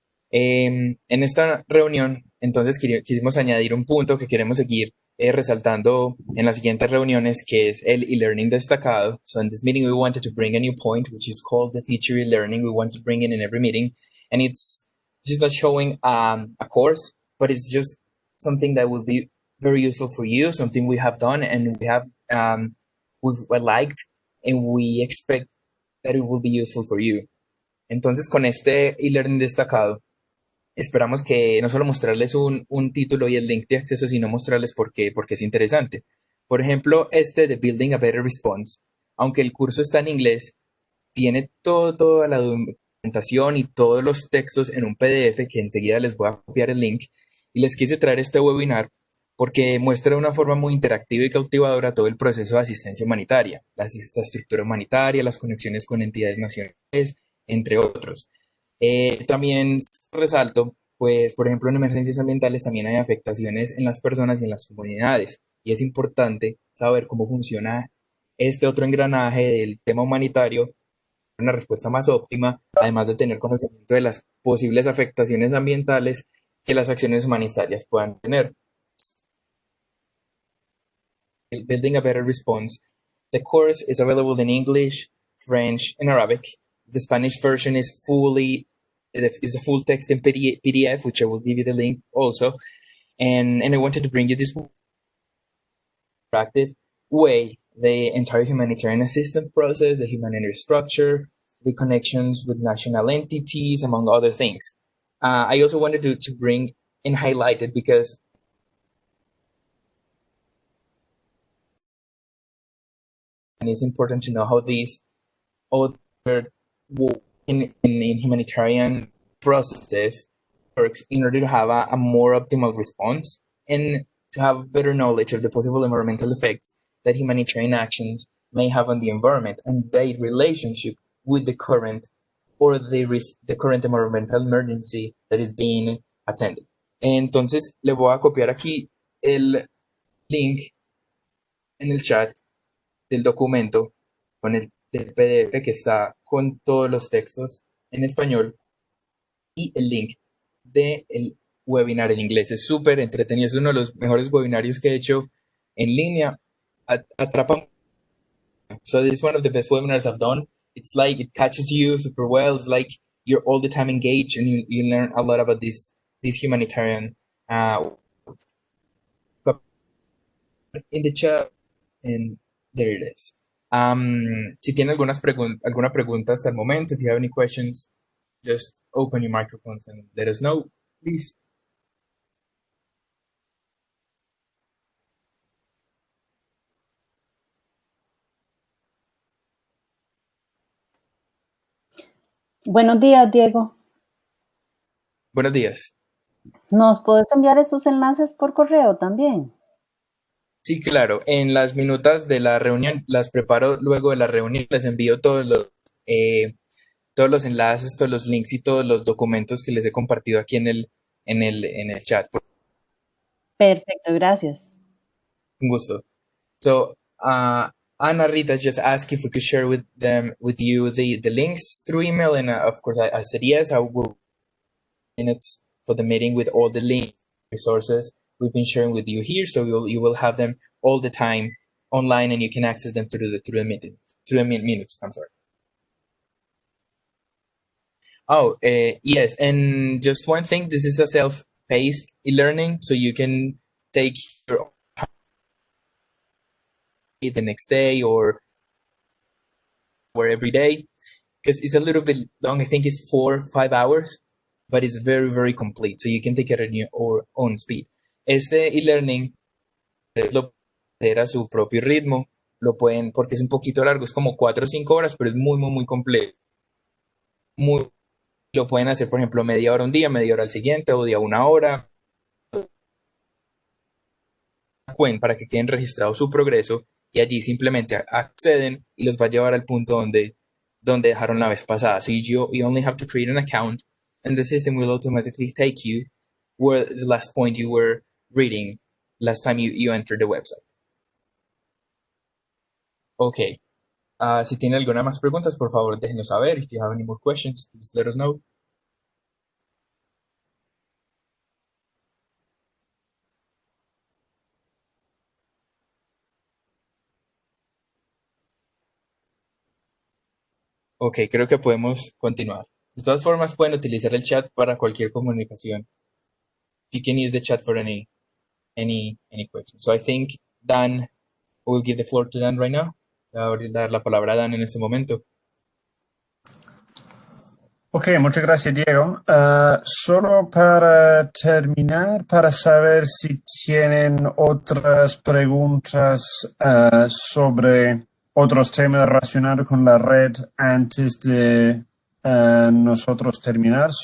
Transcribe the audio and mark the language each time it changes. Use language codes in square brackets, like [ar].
[es] En esta reunión, entonces, quisimos añadir un punto que queremos seguir resaltando en las siguientes reuniones, que es el e-learning destacado. [en] So in this meeting, we wanted to bring a new point, which is called the feature e-learning. We want to bring it in every meeting. And it's just not showing a course, but it's just something that will be very useful for you, something we have done and we've liked, and we expect that it will be useful for you. [es] Entonces, con este e-learning destacado, esperamos que no solo mostrarles un título y el link de acceso, sino mostrarles porque es interesante. Por ejemplo, este de Building a Better Response, aunque el curso está en inglés, tiene toda la documentación y todos los textos en un PDF que enseguida les voy a copiar el link. Y les quise traer este webinar porque muestra de una forma muy interactiva y cautivadora todo el proceso de asistencia humanitaria, la estructura humanitaria, las conexiones con entidades nacionales, entre otros. También resalto, pues, por ejemplo, en emergencias ambientales también hay afectaciones en las personas y en las comunidades, y es importante saber cómo funciona este otro engranaje del tema humanitario, una respuesta más óptima, además de tener conocimiento de las posibles afectaciones ambientales que las acciones humanitarias puedan tener. [en] Building a Better Response. The course is available in English, French, and Arabic. The Spanish version is a full text in PDF, which I will give you the link also. And I wanted to bring you this interactive way, the entire humanitarian assistance process, the humanitarian structure, the connections with national entities, among other things. I also wanted to bring and highlight it because it's important to know how these other in humanitarian processes works in order to have a more optimal response and to have better knowledge of the possible environmental effects that humanitarian actions may have on the environment and their relationship with the current or the current environmental emergency that is being attended. [es] Entonces, le voy a copiar aquí el link en el chat del documento con el del PDF que está con todos los textos en español y el link del webinar en inglés. Es súper entretenido, es uno de los mejores webinarios que he hecho en línea. Atrapa. [en] So this is one of the best webinars I've done. It's like it catches you super well. It's like you're all the time engaged and you learn a lot about this humanitarian in the chat and there it is. [es] Si tiene alguna pregunta hasta el momento, [en] if you have any questions, just open your microphones and let us know, please. [es] Buenos días, Diego. Buenos días. ¿Nos puedes enviar esos enlaces por correo también? Sí, claro. En las minutas de la reunión las preparo luego de la reunión. Les envío todos los enlaces, todos los links y todos los documentos que les he compartido aquí en el chat. Perfecto, gracias. Un gusto. [en] So, Ana Rita just asked if we could share with you the links through email, and of course I said yes. I will minutes for the meeting with all the link resources we've been sharing with you here, so you will have them all the time online, and you can access them through the minutes. I'm sorry. Oh, yes, and just one thing. This is a self-paced e-learning, so you can take your the next day or every day, because it's a little bit long. I think it's 4-5 hours, but it's very, very complete. So you can take it at your own speed. [es] Este e-learning lo pueden hacer a su propio ritmo. Lo pueden, porque es un poquito largo, es como 4 o 5 horas, pero es muy, muy, muy completo. Lo pueden hacer, por ejemplo, media hora un día, media hora al siguiente, o día 1 hora. Para que queden registrado su progreso y allí simplemente acceden y los va a llevar al punto donde dejaron la vez pasada. [en] So you only have to create an account and the system will automatically take you where the last point you were reading last time you entered the website. Okay. [es] Si tienen alguna más preguntas, por favor, déjenos saber. [en] If you have any more questions, please let us know. [es] Ok, creo que podemos continuar. De todas formas, pueden utilizar el chat para cualquier comunicación. [en] You can use the chat for any question. So I think Dan, will give the floor to Dan right now. [es] Voy a dar la palabra a Dan en este momento. Ok, muchas gracias, Diego. Solo para terminar, para saber si tienen otras preguntas sobre otros temas relacionados con la red antes de nosotros terminar.